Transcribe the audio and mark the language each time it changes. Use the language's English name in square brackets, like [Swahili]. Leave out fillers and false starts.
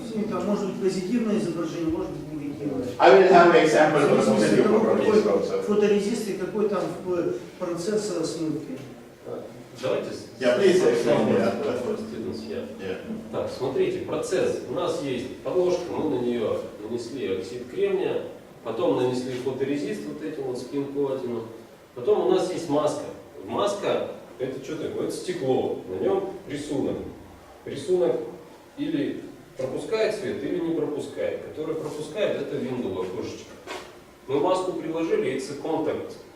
[Russian] Там может быть позитивное изображение, может быть негативное. [English] I will have an example for positive photoresist also. [Russian] Фоторезист и какой там процесс смывки. Давайте [English] Yeah, please explain. [Russian] Так, смотрите, процесс. У нас есть подложка, мы на нее нанесли оксид кремния, потом нанесли фоторезист, вот этим вот спин-коатином. Потом у нас есть маска. Маска, это что такое? Это стекло, на нем рисунок. Рисунок или пропускает свет, или не пропускает. Который пропускает, это window, окошечко. Мы маску приложили, [English] it's a contact.